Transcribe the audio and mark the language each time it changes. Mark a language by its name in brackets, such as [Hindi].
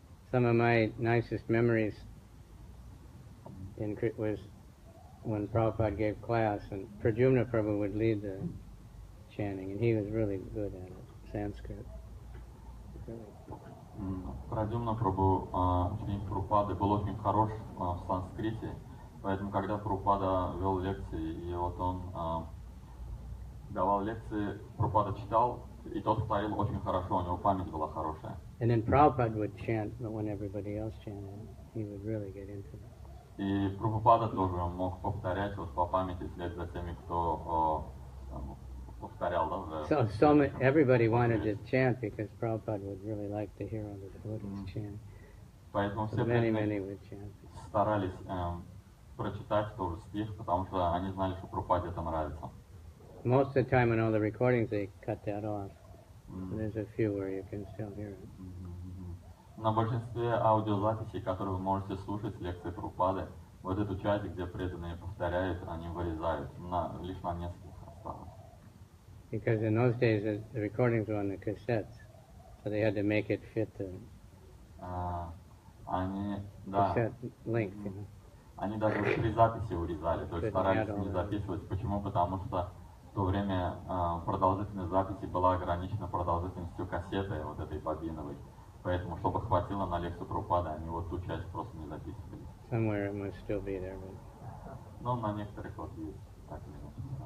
[English] Some of my nicest memories was when Prabhupada gave class, and Pradyumna Prabhu would lead the chanting, and he was really good at it, Sanskrit. [Russian] Прадюмна Прабху, ученик Прабхупады, был очень хорош в санскрите, поэтому когда Прабхупада вел лекции, и вот он давал лекции, Прабхупада читал, и тот повторил очень хорошо, у него память была хорошая. [English] And then Prabhupada would chant, but when everybody else chanted, he would really get into it. [Russian] И Прабхупада тоже мог повторять вот по памяти вслед за теми, кто повторял, да? [English] Everybody wanted to chant because Prabhupada would really like to hear all the devotees chant. [Russian] Поэтому все [English] Many would chant. [Russian] старались прочитать тоже стих, потому что они знали, что Прабхупаде это нравится. [English] Most of the time in all the recordings they cut that off. There's a few where you can still hear it. [Russian] На большинстве аудиозаписей, которые вы можете слушать лекции Прабхупады, вот эту часть, где преданные повторяют, они вырезают. Лишь на нескольких осталось. [English] Because in those days the recordings were on the cassettes, so they had to make it fit the cassette length, you know. [Russian] Они даже при записи урезали, то есть старались не записывать. Почему? Потому что в то время продолжительность записи была ограничена продолжительностью кассеты, вот этой бобиновой. Поэтому, чтобы хватило на лекцию Прабхупады, они вот ту часть просто не записывали. [English] Somewhere it must still be there, but... [Russian] Но на некоторых вот есть, так или иначе.